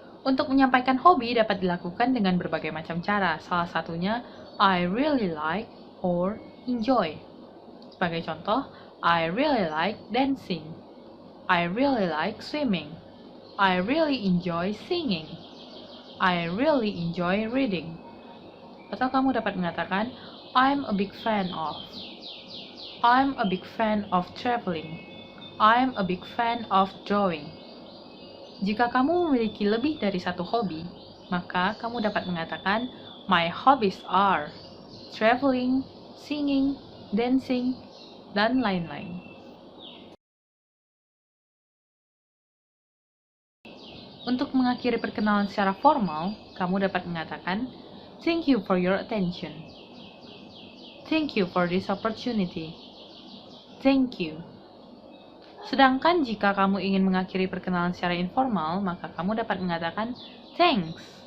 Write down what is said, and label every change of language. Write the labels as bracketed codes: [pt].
[id] Untuk menyampaikan hobi dapat dilakukan dengan berbagai macam cara. Salah satunya, [en] I really like or enjoy. [id] Sebagai contoh, [en] I really like dancing. I really like swimming. I really enjoy singing. I really enjoy reading. [id] Atau kamu dapat mengatakan, [en] I'm a big fan of. I'm a big fan of traveling. I'm a big fan of drawing. [id] Jika kamu memiliki lebih dari satu hobi, maka kamu dapat mengatakan, [en] my hobbies are traveling, singing, dancing, [id] dan lain-lain. Untuk mengakhiri perkenalan secara formal, kamu dapat mengatakan, [en] thank you for your attention. Thank you for this opportunity. Thank you. [id] Sedangkan jika kamu ingin mengakhiri perkenalan secara informal, maka kamu dapat mengatakan thanks.